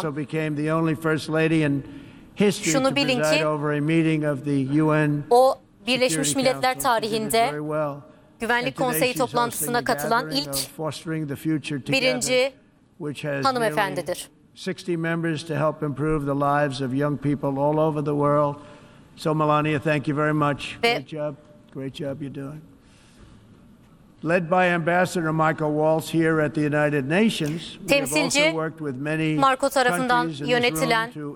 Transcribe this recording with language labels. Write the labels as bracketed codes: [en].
[en] She also became the only First Lady and [tr] şunu bilin ki o Birleşmiş Milletler tarihinde Güvenlik Konseyi toplantısına katılan ilk birinci hanımefendidir. [en] 60 members to help improve the lives of young people all over the world. So Melania, thank you very much. Great job you're doing. Led by Ambassador Michael Waltz here at the United Nations, we have also worked with many countries in this room